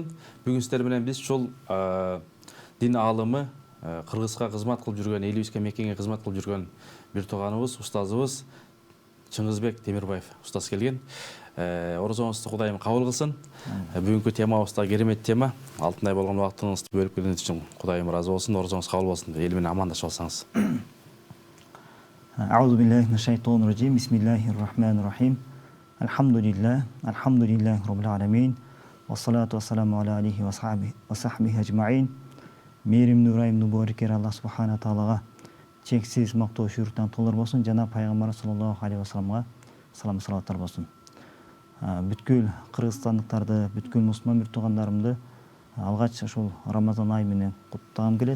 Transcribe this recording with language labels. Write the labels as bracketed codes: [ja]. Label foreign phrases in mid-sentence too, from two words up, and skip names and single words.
[ky] Бүгүн сиздер менен биз ушул дин аалымы, Кыргызга кызмат кылып жүргөн, элибизге мекенге кызмат кылып жүргөн бир тууганыбыз, устазыбыз Чыңгызбек Темирбаев устаз келген. Орозоңузду Кудайым кабыл кылсын. Бүгүнкү темабыз да керемет тема. Алтындай болгон убактыңызды бөлүп келгениңиз үчүн Кудайым ыраазы болсун. Орозоңуз кабыл болсун. Эл менен амандашып алсаңыз. [ar] أعوذ بالله من الشيطان الرجيم بسم الله الرحمن الرحيم الحمد لله رب العالمين والصلاة والسلام على آله وصحبه أجمعين [ky] мээримдүү ырайымдуу боорукер Аллах субхана таалага чексиз мактоо шүрүктөн толор болсун. Жана пайгамбар [ar] صلى الله عليه [ky] вассаламга салам салаваттар болсун. Бүткүл кыргызстандыктарды, бүткүл мусулман бир туугандарымды алгач ушул Рамазан айы менен куттагым келет.